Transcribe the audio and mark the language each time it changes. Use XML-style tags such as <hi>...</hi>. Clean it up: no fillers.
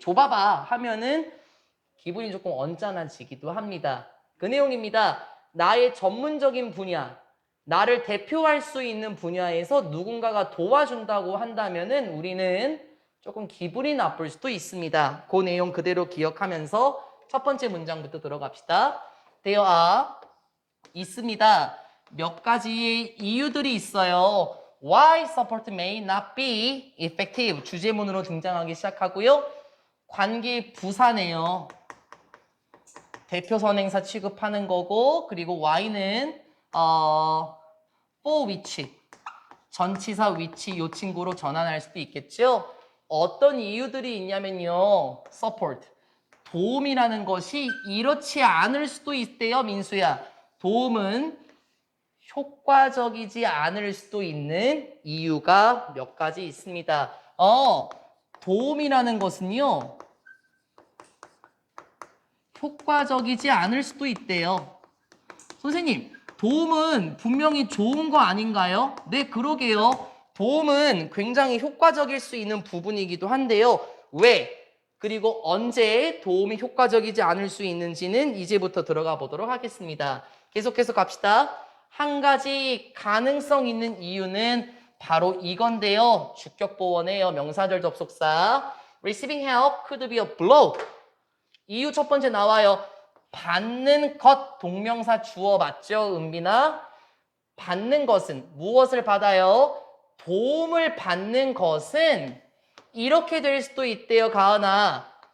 <ko>줘봐봐 하면은 기분이 조금 언짢아지기도 합니다. 그 내용입니다. 나의 전문적인 분야, 나를 대표할 수 있는 분야에서 누군가가 도와준다고 한다면은 우리는 조금 기분이 나쁠 수도 있습니다. 그 내용 그대로 기억하면서 첫 번째 문장부터 들어갑시다.</ko> <en>There are</en> <ko>있습니다. 몇 가지의 이유들이 있어요.</ko> <en>Why support may not be effective.</en> <ko>주제문으로 등장하기 시작하고요. 관계 부사네요. 대표 선행사 취급하는 거고, 그리고 Y는</ko> <en>for which</en> <ko>전치사 which 요 친구로 전환할 수도 있겠죠. 어떤 이유들이 있냐면요. support 도움이라는 것이 이렇지 않을 수도 있대요. 민수야. 도움은 효과적이지 않을 수도 있는 이유가 몇 가지 있습니다. 도움이라는 것은요. 효과적이지 않을 수도 있대요. 선생님, 도움은 분명히 좋은 거 아닌가요? 네, 그러게요. 도움은 굉장히 효과적일 수 있는 부분이기도 한데요. 왜? 그리고 언제 도움이 효과적이지 않을 수 있는지는 이제부터 들어가 보도록 하겠습니다. 계속해서 갑시다. 한 가지 가능성 있는 이유는 바로 이건데요. 주격보원이에요. 명사절 접속사.</ko> <en>Receiving help could be a blow.</en> <ko>이유 첫 번째 나와요. 받는 것 동명사 주어 맞죠? 은빈아? 받는 것은 무엇을 받아요? 도움을 받는 것은 이렇게 될 수도 있대요. 가은아.</ko>